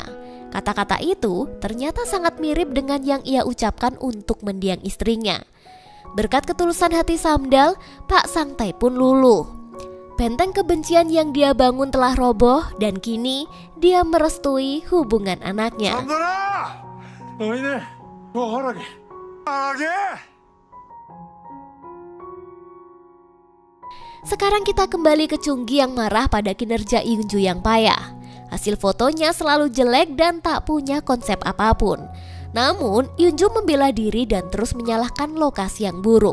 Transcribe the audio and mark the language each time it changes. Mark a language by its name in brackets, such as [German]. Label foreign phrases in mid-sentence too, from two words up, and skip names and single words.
[Indonesian] Kata-kata itu ternyata sangat mirip dengan yang ia ucapkan untuk mendiang istrinya. Berkat ketulusan hati Samdal, Pak Sangtae pun luluh. Benteng kebencian yang dia bangun telah roboh dan kini dia merestui hubungan anaknya. [Korean] 삼돌아! 너희들 좋아하라게. 하게. [Indonesian] Sekarang kita kembali ke Chunggi yang marah pada kinerja Eunju yang payah. Hasil fotonya selalu jelek dan tak punya konsep apapun. Namun Eunju membela diri dan terus menyalahkan lokasi yang buruk.